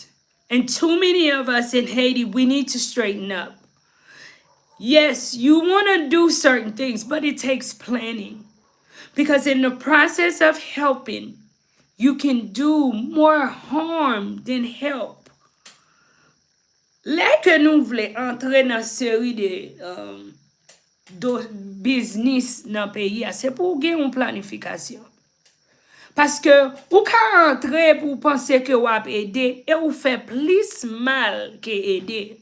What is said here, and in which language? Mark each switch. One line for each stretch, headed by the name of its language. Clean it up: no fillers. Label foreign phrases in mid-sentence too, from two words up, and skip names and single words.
English: And too many of us in Haiti, we need to straighten up. Yes, you want to do certain things, but it takes planning. Because in the process of helping, you can do more harm than help.
Haitian Creole: Lè ke nou vle entre nan seri de business nan peyi a, se pou gen yon planifikasyon. Paske ou ka entre pou pense ke wap ede, e ou fe plis mal ke ede.